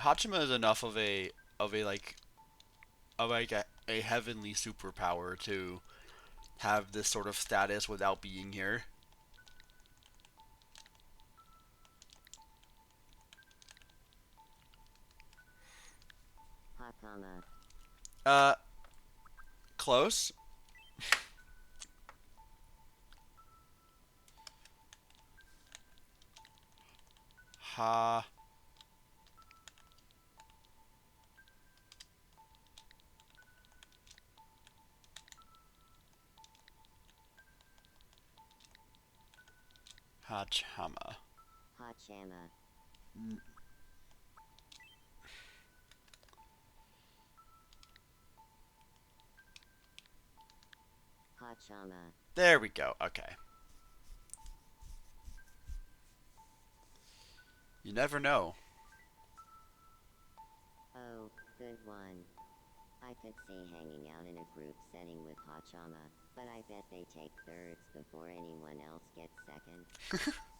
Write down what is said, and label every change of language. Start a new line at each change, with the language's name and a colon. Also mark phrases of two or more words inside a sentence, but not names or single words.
English: Hachima is enough of a like of like a heavenly superpower to have this sort of status without being here. Hakama. Uh, close. Ha. Hachama. Hachama. Hachama. There we go. Okay. You never know. Oh, good one. I could see hanging out in a group setting with Hachama, but I bet they take thirds before anyone else gets second.